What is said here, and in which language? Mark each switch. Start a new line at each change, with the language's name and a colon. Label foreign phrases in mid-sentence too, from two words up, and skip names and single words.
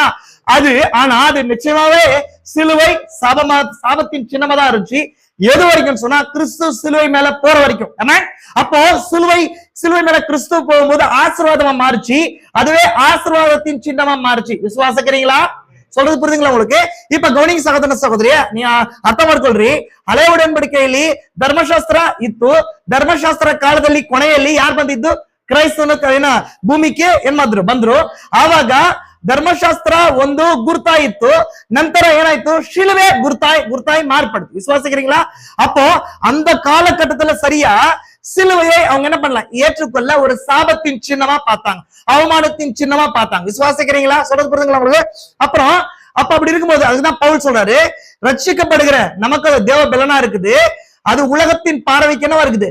Tamil: அது ஆனா அது நிச்சயமாவே சிலுவை சாபத்தின் சின்னமா தான் இருந்துச்சு. எது வரைக்கும் சொன்னா கிறிஸ்து சிலுவை மேல போற வரைக்கும். அப்போ சிலுவை மேல கிறிஸ்து போகும்போது ஆசீர்வாதமா மாறுச்சு, அதுவே ஆசீர்வாதத்தின் சின்னமா மாறுச்சு. விசுவாசிக்கிறீங்களா? சொல்றது புரியுதுங்களா உங்களுக்கு? இப்ப கவனிங்க சகோதர சகோதரிய, நீ
Kannada: ಅರ್ಥ ಮಾಡ್ಕೊಳ್ರಿ. ಹಳೆ ಒಡಂಬಡಿಕೆಯಲ್ಲಿ ಧರ್ಮಶಾಸ್ತ್ರ ಇತ್ತು. ಧರ್ಮಶಾಸ್ತ್ರ ಕಾಲದಲ್ಲಿ ಕೊನೆಯಲ್ಲಿ ಯಾರು ಬಂದಿದ್ದು? ಕ್ರೈಸ್ತನ ಭೂಮಿಗೆ ಏನ್ ಮಾಡಿದ್ರು? ಬಂದ್ರು. ಆವಾಗ ಧರ್ಮಶಾಸ್ತ್ರ ಒಂದು ಗುರ್ತಾಯಿತ್ತು, ನಂತರ ಏನಾಯ್ತು?
Tamil: ಶಿಲುವೆ குர்தாய் மாறுபடுது. விசுவாசிக்கிறீங்களா? அப்போ அந்த காலகட்டத்துல சரியா சிலுவையை அவங்க என்ன பண்ணலாம்? ஏற்றுக்கொள்ள ஒரு சாபத்தின் சின்னமா பார்த்தாங்க, அவமானத்தின் சின்னமா பார்த்தாங்க. விசுவாசிக்கிறீங்களா? சொல்றது புரியுதுங்களா உங்களுக்கு? அப்புறம் அப்படி இருக்கும்போது அதுதான் பவுல் சொல்றாரு, ரட்சிக்கப்படுகிற நமக்கு தேவ பலனா இருக்குது, அது உலகத்தின் பார்வைக்கு என்னவா இருக்குது?